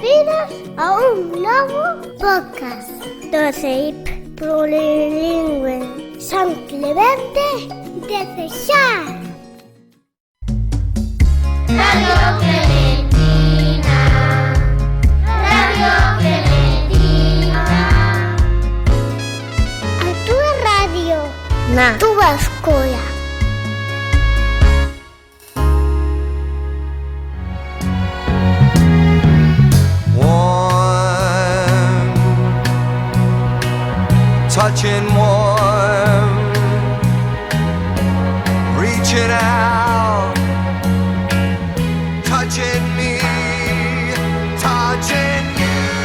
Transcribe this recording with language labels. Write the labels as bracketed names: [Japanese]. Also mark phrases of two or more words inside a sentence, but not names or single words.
[Galician] Benvidos a un novo podcast do CEIP Plurilingüe San Clemente de Cesar. Radio Clementina, Radio Clementina. A túa radio na túa escola. [English] Touching warm, reaching out, touching me, touching you.